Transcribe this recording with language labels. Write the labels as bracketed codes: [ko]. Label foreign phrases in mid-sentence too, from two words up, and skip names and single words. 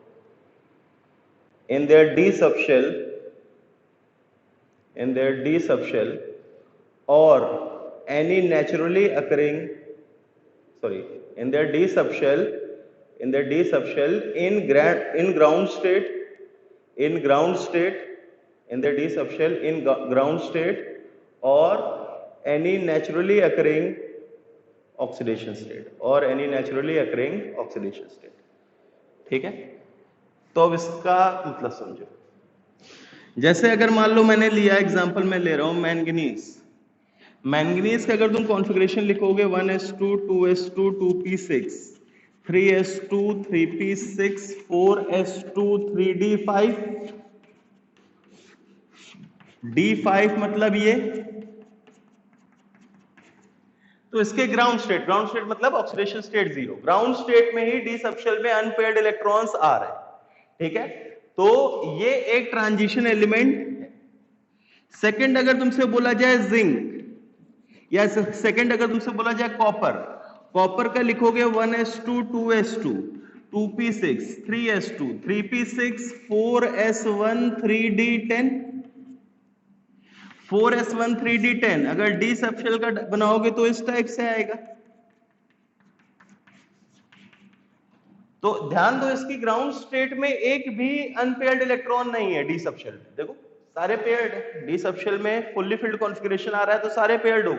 [en] in their d subshell or any naturally occurring, in their d subshell in ground state, or any naturally occurring oxidation state, [hi] ठीक है। तो अब इसका मतलब समझो, जैसे अगर मान लो मैंने लिया एग्जांपल में ले रहा हूं मैंगनीज का अगर तुम कॉन्फ़िगरेशन लिखोगे 1s2 2s2 2p6 3s2 3p6 4s2 3d5 d5 मतलब ये, तो इसके [en] ground state [hi] मतलब [en] oxidation state [hi] 0, [en] ground state [hi] में ही [en] d subshell [hi] में [en] unpaired electrons [hi] आ रहे हैं, ठीक है। तो ये एक [en] transition element [hi] है। सेकंड अगर तुमसे बोला जाए जिंक, या सेकंड अगर तुमसे बोला जाए कॉपर का लिखोगे 1s2 2s2 2p6 3s2 3p6 4s1 3d10 4s1 3d10 अगर [en] d subshell [hi] का बनाओगे तो इस टाइप से आएगा। तो ध्यान दो, इसकी [en] ground state [hi] में एक भी [en] unpaired electron [hi] नहीं है [en] d subshell [hi] में, देखो सारे पेयर्ड है। [en] d subshell [hi] में [en] fully filled configuration [hi] आ रहा है तो सारे पेयर्ड हो गए।